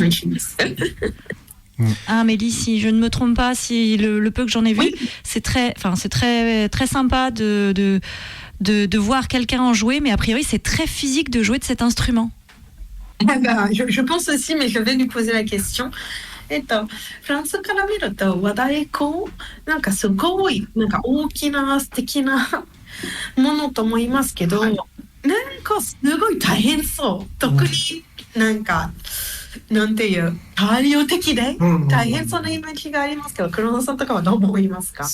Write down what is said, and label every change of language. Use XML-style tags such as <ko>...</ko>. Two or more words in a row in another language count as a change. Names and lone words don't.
<fr>Amélie, si je ne me trompe pas, si le peu que j'en ai vu, c'est très sympa de voir quelqu'un en jouer, mais a priori c'est très physique de jouer de cet instrument. Je pense aussi, mais je vais lui poser la question.</fr> <ja>フランスから見ると和太鼓なんかすごいなんか大きな素敵なものと思いますけど、なんかすごい大変そう。特になんかなんていう大量的で大変そうなイメージがありますけど、黒野さんとかはどう思いますか？</ja>